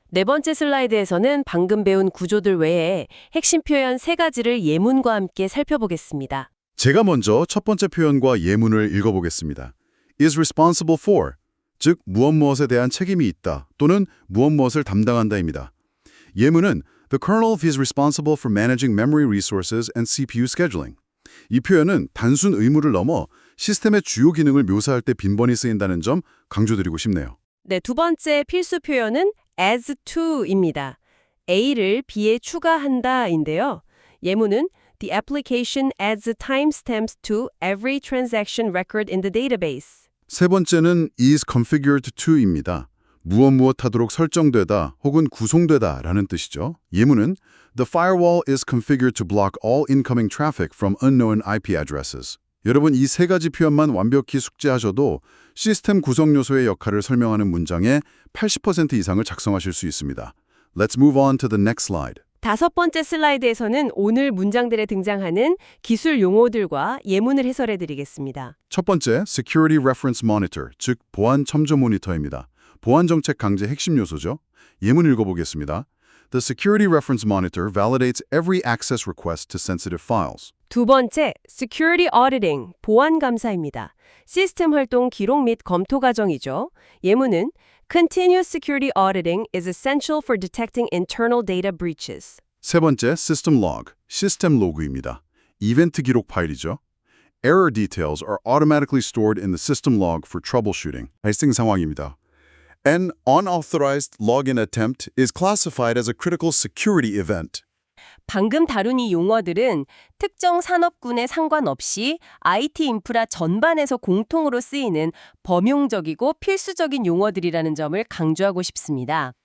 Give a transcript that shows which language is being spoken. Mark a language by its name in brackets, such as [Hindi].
[Korean] 네 번째 슬라이드에서는 방금 배운 구조들 외에 핵심 표현 세 가지를 예문과 함께 살펴보겠습니다. 제가 먼저 첫 번째 표현과 예문을 읽어보겠습니다. [English] is responsible for, [Korean] 즉 무엇무엇에 대한 책임이 있다 또는 무엇무엇을 담당한다입니다. [English] 예문은 The kernel is responsible for managing memory resources and CPU scheduling. [Korean] 이 표현은 단순 의무를 넘어 시스템의 주요 기능을 묘사할 때 빈번히 쓰인다는 점 강조드리고 싶네요. 네, 두 번째 필수 표현은 [English] as to [Korean] 입니다. A를 B에 추가한다인데요. 예문은 [English] The application adds the timestamps to every transaction record in the database. [Korean] 세 번째는 [English] is configured to [Korean] 입니다. 무엇 하도록 설정되다 혹은 구성되다 라는 뜻이죠. 예문은 [English] The firewall is configured to block all incoming traffic from unknown IP addresses. [Korean] 여러분 이 세 가지 표현만 완벽히 숙지하셔도 시스템 구성 요소의 역할을 설명하는 문장의 80% 이상을 작성하실 수 있습니다. [English] Let's move on to the next slide. [Korean] 다섯 번째 슬라이드에서는 오늘 문장들에 등장하는 기술 용어들과 예문을 해설해 드리겠습니다. 첫 번째, [English] Security Reference Monitor, [Korean] 즉 보안 첨조 모니터입니다. 보안 정책 강제 핵심 요소죠. 예문 읽어보겠습니다. [English] The Security Reference Monitor validates every access request to sensitive files. [Korean] 두 번째, [English] Security Auditing, [Korean] 보안 감사입니다. 시스템 활동 기록 및 검토 과정이죠. 예문은 [English] Continuous security auditing is essential for detecting internal data breaches. [Korean] 세 번째, [English] System Log, [Korean] 시스템 로그입니다. 이벤트 기록 파일이죠. [English] Error details are automatically stored in the system log for troubleshooting. [Korean] 발생 상황입니다. [English] An unauthorized login attempt is classified as a critical security event. [Korean] 방금 다룬 이 용어들은 특정 산업군에 상관없이 IT 인프라 전반에서 공통으로 쓰이는 범용적이고 필수적인 용어들이라는 점을 강조하고 싶습니다.